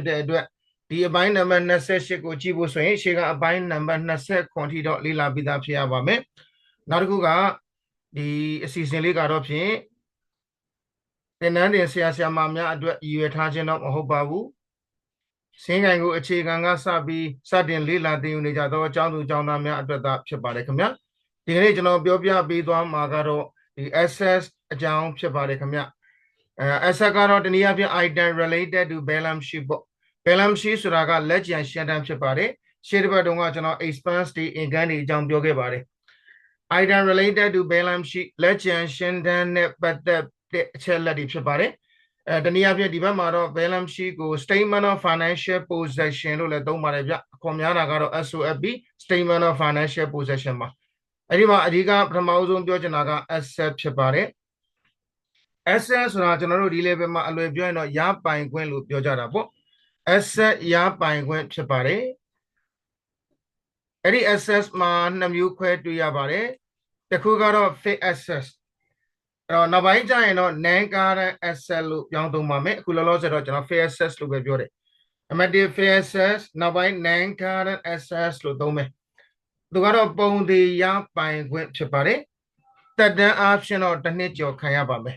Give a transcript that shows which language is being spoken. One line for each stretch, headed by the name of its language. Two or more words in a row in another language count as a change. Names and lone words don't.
Burmese: တဲ့အတွက်ဒီအပိုင်းနံပါတ်28ကိုကြည့်ဖို့ဆိုရင်ရှေ့ကအပိုင်းနံပါတ်29ထိတော့လေ့လာပြီးသားဖြစ်ရပါမယ်နောက်တစ်ခုကဒီအစီအစဉ်လေးကတော့ဖြင့်သင်တန်းတင်ဆရာမများအတွက်ရည်ရွယ်ထားခြင်းတော့မဟုတ်ပါဘူး စင်ကိုင်ကိုအခြေခံကစပြီးစတင်လေ့လာသင်ယူနေကြသောအကြောင်းသူအကြောင်းသားများအတွက်သာဖြစ်ပါတယ်ခင်ဗျာဒီကနေ့ကျွန်တော်ပြောပြပေးသွားမှာကတော့ဒီ access အကြောင်း ဖြစ်ပါတယ်ခင်ဗျာaccess ကတော့တနည်းအားဖြင့်
English: item related to balance sheet
Burmese: ပေါ့
English: balance sheet
Burmese: ဆိုတာကလက်ကျန်ရှင်းတန်းဖြစ်ပါတယ်ရှေ့တစ်ပတ်တုန်းကကျွန်တော် expense တွေ income တွေအကြောင်းပြောခဲ့ပါတယ်
English: item related to balance sheet
Burmese: လက်ကျန်ရှင်းတန်းနဲ့ပတ်သက်တဲ့အချက်လက်တွေဖြစ်ပါတယ်တနည်းအားဖြင့်ဒီဘက်မှာတော့ balance sheet ကို
English: statement of financial possession
Burmese: လို့လည်းသုံးပါတယ်ဗျအခွန်များတာကတော့
English: SOFP statement of financial possession
Burmese: မှာအဲ့ဒီမှာအဓိကပထမဆုံးပြောချင်တာက asset ဖြစ်ပါတယ် asset ဆိုတာကျွန်တော်တို့ဒီ level မှာအလွယ်ပြောရင်တော့ရပိုင်ခွင့်လို့ပြောကြတာပေါ့ asset ရပိုင်ခွင့်ဖြစ်ပါတယ် အဲ့ဒီ asset မှာနှစ်မျိုးခွဲတွေ့ရပါတယ်တစ်ခုကတော့
English: fixed asset
Burmese: နောက်ပိုင်းကျရင်တော့
English: non current asset
Burmese: လို့ပြောင်းသုံးပါမယ်အခုလောလောဆယ်တော့ကျွန်တော်
English: fixed asset
Burmese: လို့ပဲပြောတယ်အမှတ်1
English: fixed asset
Burmese: နောက်ပိုင်း
English: non current asset
Burmese: လို့သုံးမယ်သူကတော့ပုံသေးရပိုင်ခွင့်ဖြစ်ပါတယ်တက်တန်းအားဖြင့်တော့တစ်နှစ်ကျော်ခံရပါမယ်